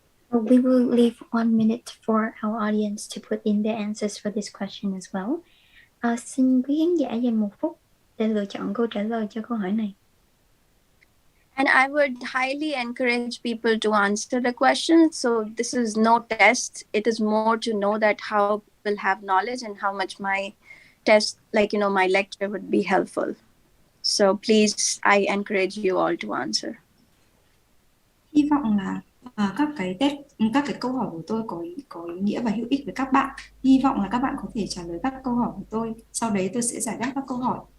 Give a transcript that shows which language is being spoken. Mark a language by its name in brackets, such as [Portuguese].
[English] We will leave 1 minute for our audience to put in their answers for this question as well. [Vietnamese] Xin quý khán giả dành 1 phút để lựa chọn câu trả lời cho câu hỏi này. [English] And I would highly encourage people to answer the question. So this is no test. It is more to know that how people have knowledge and how much my test, my lecture would be helpful. So please, I encourage you all to answer. [Vietnamese] Hy vọng là các cái câu hỏi của tôi có ý nghĩa và hữu ích với các bạn. Hy vọng là các bạn có thể trả lời các câu hỏi của tôi. Sau đấy tôi sẽ giải đáp các câu hỏi.